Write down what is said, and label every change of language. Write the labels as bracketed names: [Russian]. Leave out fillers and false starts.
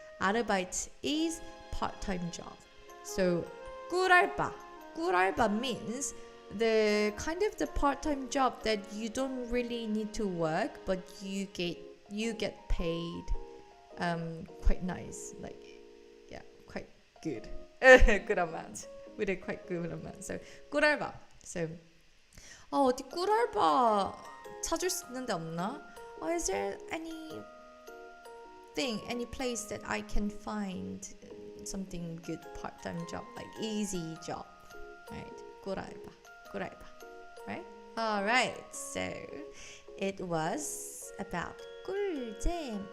[English] 아르바이트 is part-time job. So 꿀알바 means the kind of the part-time job that you don't really need to work, but you get paid quite nice, like quite good. Good amount. With a quite good amount. So 꿀알바. [Korean] So 어디 꿀알바 찾을 수 있는 데 없나? [English] Is there any place that I can find something good part-time job, like easy job, right? 꿀알바. Right? Alright, so it was about 꿀잼.